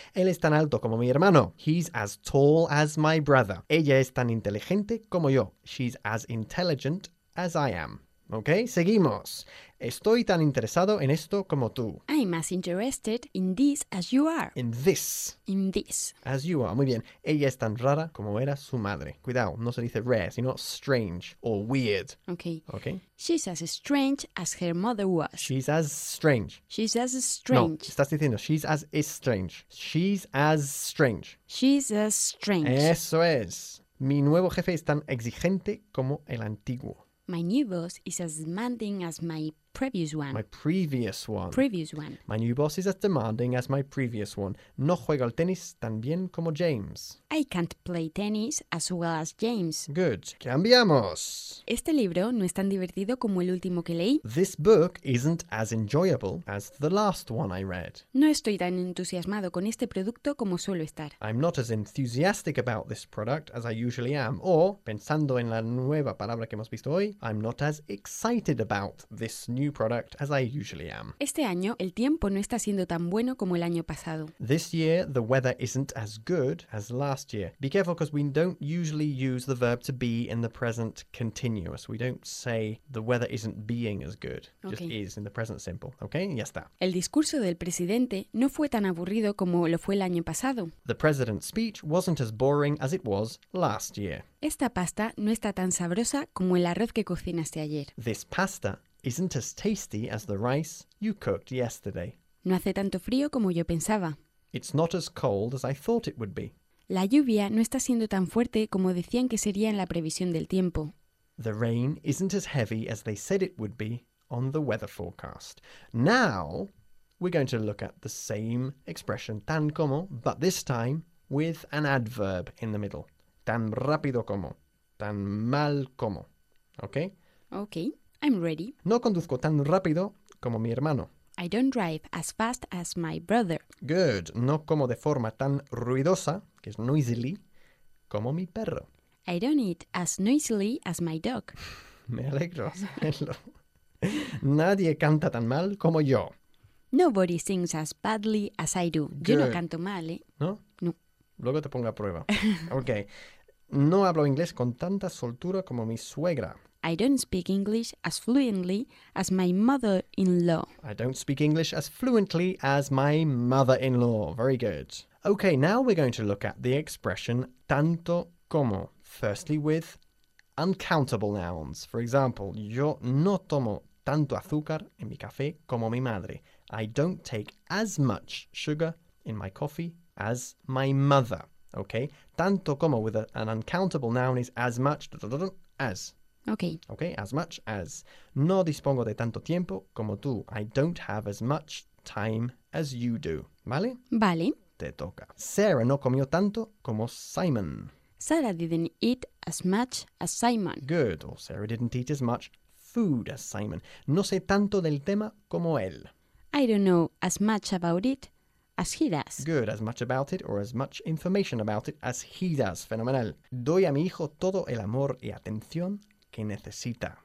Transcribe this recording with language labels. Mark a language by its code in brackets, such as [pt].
[es] Él es tan alto como mi hermano. [en] He's as tall as my brother. [es] Ella es tan inteligente como yo. [en] She's as intelligent as I am. [es] Ok, seguimos. Estoy tan interesado en esto como tú. [en] I'm as interested in this as you are. In this. In this. As you are. [es] Muy bien. Ella es tan rara como era su madre. Cuidado, no se dice rare, sino [en] strange or weird. Okay. Okay. She's as strange as her mother was. She's as strange. She's as [es] No, [en] strange. [es] estás diciendo [en] she's as is strange. She's as strange. She's as strange. [es] Eso es. Mi nuevo jefe es tan exigente como el antiguo. [en] My new boss is as demanding as my previous one. My previous one. Previous one. My new boss is as demanding as my previous one. [es] No juego al tenis tan bien como James. [en] I can't play tennis as well as James. Good. [es] Cambiamos. Este libro no es tan divertido como el último que leí. [en] This book isn't as enjoyable as the last one I read. [es] No estoy tan entusiasmado con este producto como suelo estar. [en] I'm not as enthusiastic about this product as I usually am. [es] O, pensando en la nueva palabra que hemos visto hoy, [en] I'm not as excited about this new product as I usually am. [es] Este año el tiempo no está siendo tan bueno como el año pasado. [en] This year the weather isn't as good as last year. Be careful because we don't usually use the verb to be in the present continuous. We don't say the weather isn't being as good. Just Okay. is in the present simple. Okay? [es] Ya está. El discurso del presidente no fue tan aburrido como lo fue el año pasado. [en] The president's speech wasn't as boring as it was last year. [es] Esta pasta no está tan sabrosa como el arroz que cocinaste ayer. [en] This pasta isn't as tasty as the rice you cooked yesterday. [es] No hace tanto frío como yo pensaba. [en] It's not as cold as I thought it would be. [es] La lluvia no está siendo tan fuerte como decían que sería en la previsión del tiempo. [en] The rain isn't as heavy as they said it would be on the weather forecast. Now, we're going to look at the same expression, tan como, but this time with an adverb in the middle. [es] Tan rápido como, tan mal como. Okay? [en] Okay, I'm ready. [es] No conduzco tan rápido como mi hermano. [en] I don't drive as fast as my brother. Good. [es] No como de forma tan ruidosa, que es noisily, como mi perro. [en] I don't eat as noisily as my dog. [es] Me alegro hacerlo. Nadie canta tan mal como yo. [en] Nobody sings as badly as I do. [es] Yo no [en] Good. [es] canto mal, ¿eh? ¿No? No. Luego te pongo a prueba. Ok. No hablo inglés con tanta soltura como mi suegra. [en] I don't speak English as fluently as my mother-in-law. I don't speak English as fluently as my mother-in-law. Very good. Okay, now we're going to look at the expression tanto como. Firstly, with uncountable nouns. For example, [es] yo no tomo tanto azúcar en mi café como mi madre. [en] I don't take as much sugar in my coffee as my mother. Okay? Tanto como with an uncountable noun is as much as. Okay. Okay, as much as. [es] No dispongo de tanto tiempo como tú. [en] I don't have as much time as you do. [es] ¿Vale? Vale. Te toca. Sarah no comió tanto como Simon. [en] Sarah didn't eat as much as Simon. Good. Or Sarah didn't eat as much food as Simon. [es] No sé tanto del tema como él. [en] I don't know as much about it as he does. Good. As much about it or as much information about it as he does. [es] Fenomenal. Doy a mi hijo todo el amor y atención que necesita.